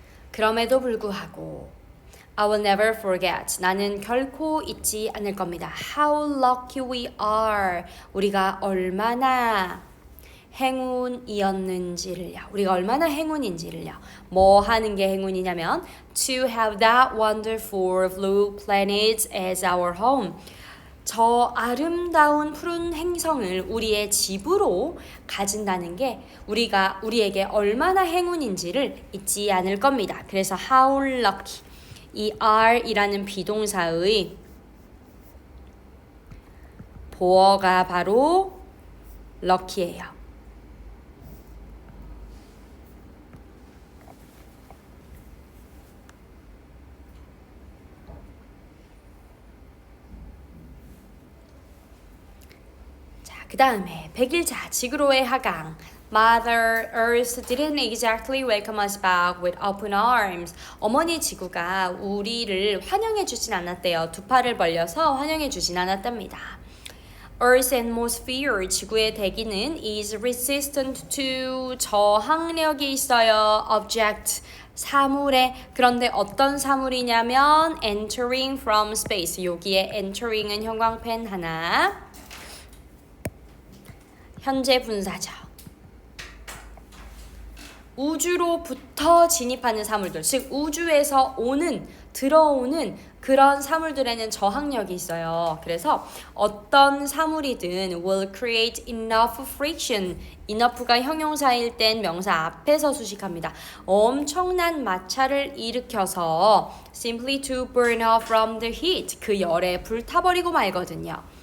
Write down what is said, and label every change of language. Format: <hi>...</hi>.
<ko>그럼에도 불구하고</ko> <en>I will never forget.</en> <ko>나는 결코 잊지 않을 겁니다.</ko> <en>How lucky we are.</en> <ko>우리가 얼마나 행운이었는지를요. 우리가 얼마나 행운인지를요. 뭐 하는 게 행운이냐면</ko> <en>to have that wonderful blue planet as our home.</en> <ko>저 아름다운 푸른 행성을 우리의 집으로 가진다는 게 우리에게 얼마나 행운인지를 잊지 않을 겁니다. 그래서 how lucky, 이 are이라는 비동사의 보어가 바로 lucky예요. 그 다음에 100일차 지구로의 하강.</ko> <en>Mother Earth didn't exactly welcome us back with open arms.</en> <ko>어머니 지구가 우리를 환영해 주진 않았대요. 두 팔을 벌려서 환영해 주진 않았답니다.</ko> <en>Earth's atmosphere,</en> <ko>지구의 대기는</ko> <en>is resistant to,</en> <ko>저항력이 있어요. Object, 사물에. 그런데 어떤 사물이냐면</ko> <en>entering from space.</en> <ko>여기에 entering은 형광펜 하나. 현재 분사죠. 우주로부터 진입하는 사물들, 즉 우주에서 들어오는 그런 사물들에는 저항력이 있어요. 그래서 어떤 사물이든</ko> <en>will create enough friction.</en> <ko>enough가 형용사일 땐 명사 앞에서 수식합니다. 엄청난 마찰을 일으켜서</ko> <en>simply to burn off from the heat.</en> <ko>그 열에 불타버리고 말거든요.</ko>